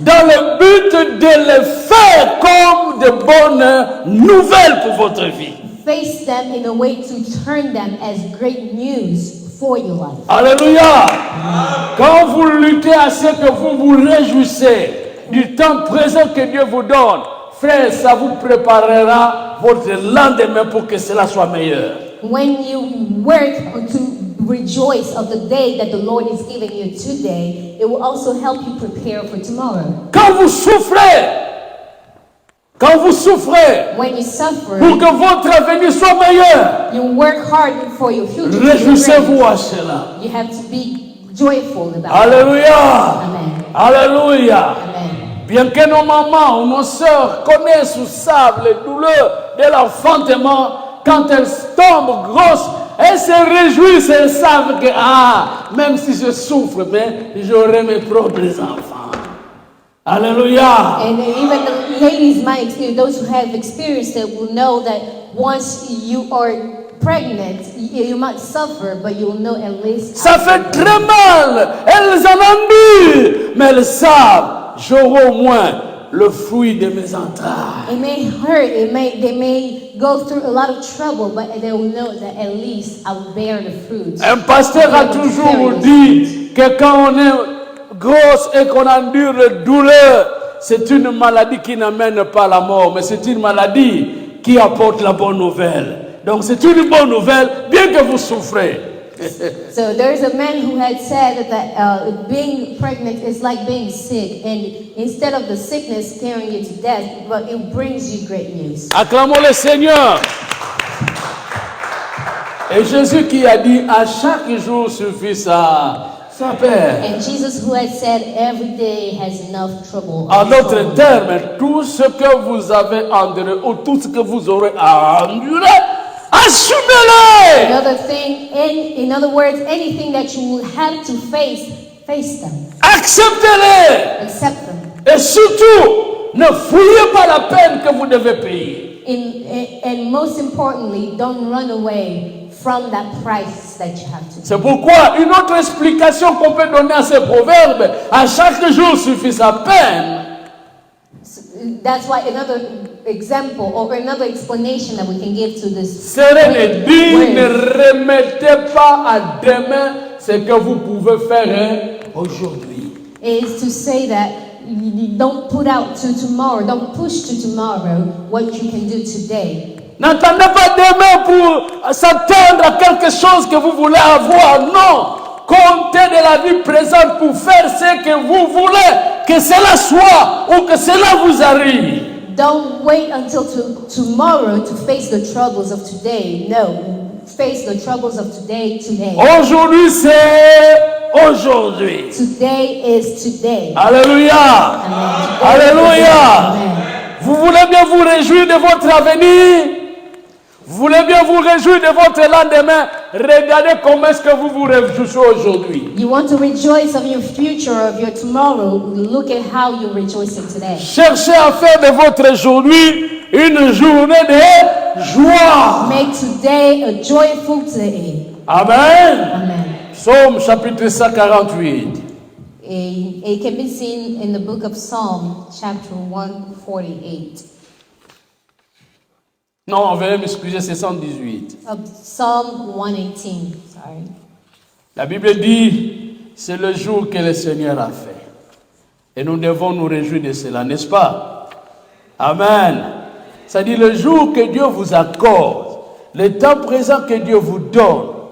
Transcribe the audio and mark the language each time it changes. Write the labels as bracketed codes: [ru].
[fr] dans le but de les faire comme de bonnes nouvelles pour votre vie. [en] face them in a way to turn them as great news for your life. [fr] Alléluia. Quand vous luttez à ce que vous vous réjouissez du temps présent que Dieu vous donne, frère, ça vous préparera votre lendemain pour que cela soit meilleur. [en] When you work to rejoice of the day that the Lord is giving you today, it will also help you prepare for tomorrow. [fr] Quand vous souffrez [en] When you suffer, [fr] pour que votre avenir soit meilleur, [en] you work hard for your future to be [fr] réjouissez-vous [en] great. [fr] à cela. [en] You have to be joyful about it. [fr] Alléluia. Amen. Alléluia. Amen. Bien que nos mamans ou nos sœurs connaissent ou savent les douleurs de l'enfantement, quand elles tombent grosses, elles se réjouissent, elles savent que, même si je souffre, mais j'aurai mes propres enfants. Alléluia. [en] And even the ladies might experience, those who have experienced it will know that once you are pregnant, you might suffer, but you will know at least. [fr] Ça fait très mal, elles en endurent, mais elles savent, j'aurai au moins le fruit de mes entrailles. [en] It may hurt, they may go through a lot of trouble, but they will know that at least I will bear the fruit. [fr] Un pasteur a toujours dit que quand on est grosse et qu'on endure la douleur, c'est une maladie qui n'amène pas la mort, mais c'est une maladie qui apporte la bonne nouvelle. Donc c'est une bonne nouvelle, bien que vous souffrez. [en] So there's a man who had said that being pregnant is like being sick, and instead of the sickness carrying you to death, but it brings you great news. [fr] Acclamons le Seigneur. Et Jésus qui a dit à chaque jour suffit sa peine. [en] And Jesus who had said every day has enough trouble. [fr] En d'autres termes, tout ce que vous avez enduré ou tout ce que vous aurez à endurer, assumez-le. [en] In other words, anything that you will have to face them. [fr] Acceptez-les. [en] Accept them. [fr] Et surtout, ne fouillez pas la peine que vous devez payer. [en] And most importantly, don't run away from that price that you have to pay. [fr] C'est pourquoi une autre explication qu'on peut donner à ces proverbes, à chaque jour suffit sa peine. [en] That's why another example or another explanation that we can give to this [fr] Serait dit, [en] word [fr] ne remettez pas à demain ce que vous pouvez faire aujourd'hui. [en] is to say that you don't put out to tomorrow, don't push to tomorrow what you can do today. [fr] N'attendez pas demain pour s'attendre à quelque chose que vous voulez avoir. Non. Comptez de la vie présente pour faire ce que vous voulez que cela soit ou que cela vous arrive. [en] Don't wait until tomorrow to face the troubles of today. No, face the troubles of today. [fr] Aujourd'hui, c'est aujourd'hui. [en] Today is today. [fr] Alléluia. Amen. Alléluia. Amen. Vous voulez bien vous réjouir de votre avenir? Vous voulez bien vous réjouir de votre lendemain? Regardez comment est-ce que vous vous réjouissez aujourd'hui. [en] You want to rejoice of your future, of your tomorrow. Look at how you're rejoicing today. [fr] Cherchez à faire de votre aujourd'hui une journée de joie. [en] Make today a joyful day. [fr] Amen. Amen. Psaume chapitre 148. [en] It can be seen in the book of Psalm, chapter 148. [fr] Non, veuillez m'excuser, c'est 118. [en] Psalm 118, sorry. [fr] La Bible dit, c'est le jour que le Seigneur a fait. Et nous devons nous réjouir de cela, n'est-ce pas? Amen. Ça dit le jour que Dieu vous accorde, le temps présent que Dieu vous donne.